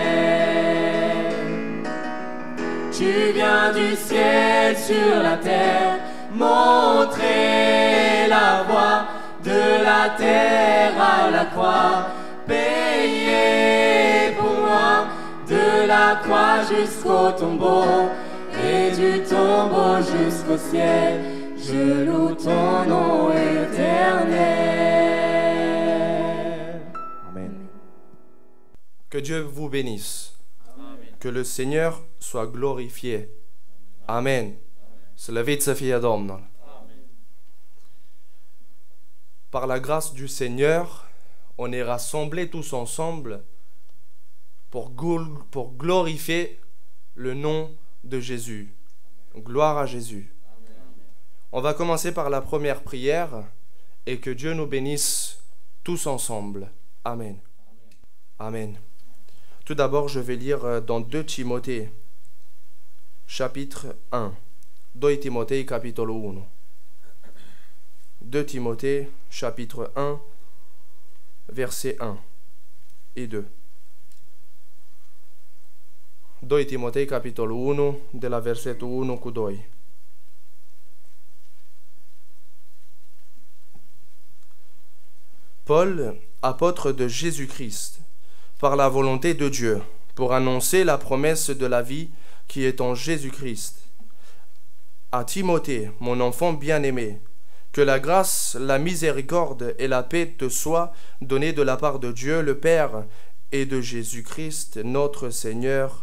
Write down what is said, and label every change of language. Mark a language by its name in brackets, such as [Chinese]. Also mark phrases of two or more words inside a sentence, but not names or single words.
[French] Tu viens du ciel sur la terre, montrer la voie de la terre à la croix, payer pour moi de la croix jusqu'au tombeau et du tombeau jusqu'au ciel. Je loue ton nom éternel. Amen. Que Dieu vous bénisse. Amen. Que le Seigneur soit glorifié. [Romanian] Amen. Slăvit să fie Domnul. [French] Par la grâce du Seigneur, on est rassemblés tous ensemble pour glorifier le nom de Jésus. Gloire à Jésus. On va commencer par la première prière et que Dieu nous bénisse tous ensemble. Amen. Amen. Tout d'abord, je vais lire dans 2 Timothée, chapitre 1. [Romanian] 2 Timothée, capitolul 1. [French] 2 Timothée, chapitre 1, versets 1 et 2. [Romanian] 2 Timotei, capitolul 1, de la versetul 1 cu 2. [French] Paul, apôtre de Jésus-Christ, par la volonté de Dieu, pour annoncer la promesse de la vie qui est en Jésus-Christ. À Timothée, mon enfant bien-aimé, que la grâce, la miséricorde et la paix te soient données de la part de Dieu le Père et de Jésus-Christ, notre Seigneur.